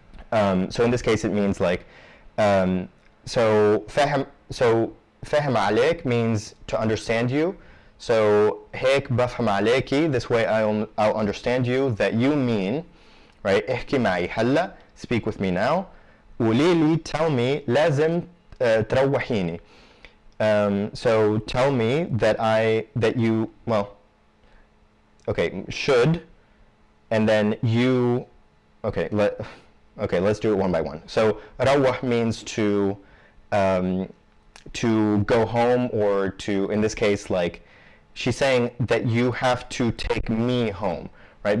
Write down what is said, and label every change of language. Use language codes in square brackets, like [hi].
[en] So in this case it means like so fahm عليك means to understand you. So [ar] هيك بفهم عليكي, [en] this way I'll understand you, that you mean, right? [ar] احكي معي هلا, [en] speak with me now. [ar] قوليلي, [en] tell me, [ar] لازم تروحيني. [en] So tell me that you, well, okay, should, and then you, okay, let's do it one by one. So روح means to go home, or to, in this case, like, she's saying that you have to take me home, right?